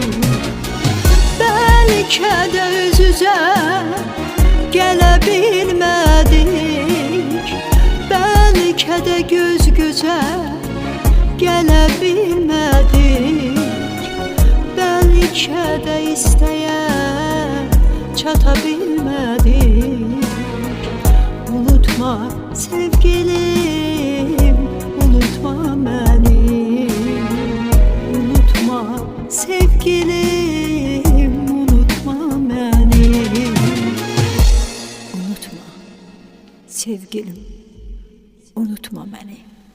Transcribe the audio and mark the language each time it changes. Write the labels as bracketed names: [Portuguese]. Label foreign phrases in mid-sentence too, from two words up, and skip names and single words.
[Azerbaijani] Bəlkə də üz-üzə gələ bilmədik, bəlkə də göz-gözə gələ bilmədik, isteye çata bilmedik. [Turkish] Unutma sevgilim, unutma beni. Unutma sevgilim, unutma beni. Unutma sevgilim, unutma beni.